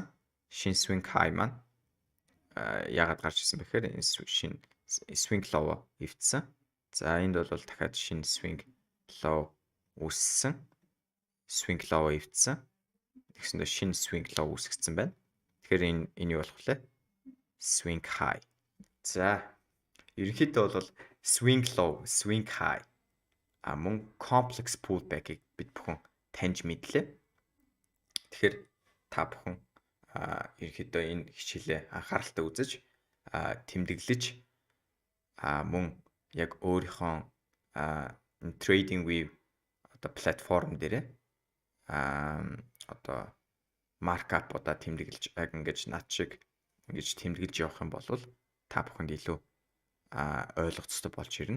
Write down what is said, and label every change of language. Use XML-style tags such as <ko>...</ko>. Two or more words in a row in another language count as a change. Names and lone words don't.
<mn>Шинэ</mn> <en>swing high</en> <mn>маань яагаад гарч ирсэн бэхээр энэ шинэ</mn> <en>swing low</en> <mn>эвдсэн. За энд бол дахиад шинэ</mn> <en>swing low</en> <mn>үүссэн.</mn> <en>Swing low</en> <mn>эвдсэн. Тэгсэндээ шинэ</mn> <en>swing low</en> <mn>үүсгэсэн байна. Тэгэхээр энэ юу болох вэ?</mn> <en>Swing high.</en> <mn>За ерөнхийдөө бол</mn> <en>swing low, swing high</en> <mn>мөн</mn> <en>complex pullback-</en> <mn>ыг бид бүхэн таньж мэдлээ. Тэгэхээр та бүхэн ерөнхийдөө энэ хичээлээ анхааралтай үзэж тэмдэглэж мөн яг өөрийнхөө</mn> <en>trading view</en> <mn>одоо платформ дээр одоо маркапуудаа тэмдэглэж яг ингэж над шиг ингэж тэмдэглэж явах юм бол та бүхэнд илүү ойлгоцтой болж ирнэ.</mn>